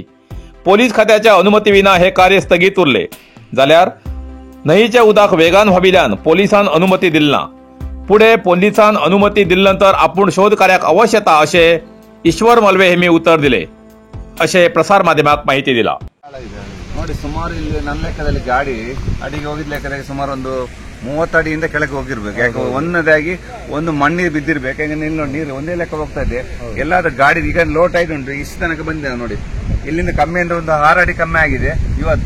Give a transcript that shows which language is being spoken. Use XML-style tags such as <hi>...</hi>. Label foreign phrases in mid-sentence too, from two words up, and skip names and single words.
<kok>पोलीस खात्याच्या अनुमती विना हे कार्य स्थगीत उरले. जाल्यार न्हंयेचे उदक वेगान व्हांविल्ल्यान पोलिसान अनुमती दिली ना. पुढे पोलिसान अनुमती दिल्यानंतर आपूण शोध कार्याक अवश्य येता अशें ईश्वर मलवे हेमी उत्तर दिले अशें प्रसार माध्यमाक माहिती दिला.</kok> <kn>ನೋಡಿ ಸುಮಾರು ಇಲ್ಲಿ ನನ್ನ ಲೆಕ್ಕದಲ್ಲಿ ಗಾಡಿ ಅಡಿಗೆ ಹೋಗಿದ್ ಲೆಕ್ಕದಲ್ಲಿ ಸುಮಾರು ಒಂದು 30 ಅಡಿಯಿಂದ ಕೆಳಗೆ ಹೋಗಿರ್ಬೇಕು. ಯಾಕೆ ಒಂದನೇದಾಗಿ ಒಂದು ಮಣ್ಣೀರು ಬಿದ್ದಿರ್ಬೇಕು. ಯಾಕಂದ್ರೆ ಇಲ್ಲಿ ನೋಡಿ ನೀರು ಒಂದೇ ಲೆಕ್ಕ ಹೋಗ್ತಾ ಇದೆ. ಎಲ್ಲಾದ್ರೂ ಗಾಡಿ ಈಗ ಲೋ ಟೈಟ್ ಉಂಟು, ಇಷ್ಟು ತನಕ ಬಂದಿದೆ ನೋಡಿ. ಇಲ್ಲಿಂದ ಕಮ್ಮಿ ಅಂದ್ರೆ ಒಂದು 6 ಅಡಿ ಕಮ್ಮಿ ಆಗಿದೆ ಇವತ್ತು.</kn>